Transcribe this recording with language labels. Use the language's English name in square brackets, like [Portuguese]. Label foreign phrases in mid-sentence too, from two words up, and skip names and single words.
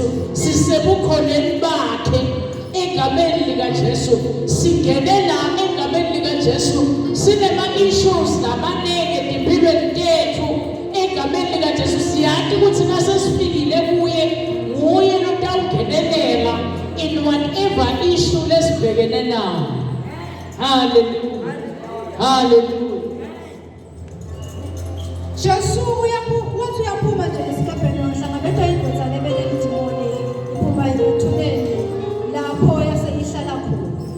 [Swati] Sisebukhoneni bakhe egameni likaJesu. Singene la egameni likaJesu. Sinema issues lamanenge empilweni tethu egameni likaJesu. Siyathi ukuthi nasesifikile kuye nguye lotawungenelela [English] in whatever issue [Swati] lesibhekene nayo. Hallelujah. Hallelujah. Jesu wathi uyaphuma nje esikepeni wahlangabezwa indvodza lebenedimoni iphuma ebathuneni lapho yase ihlala khona.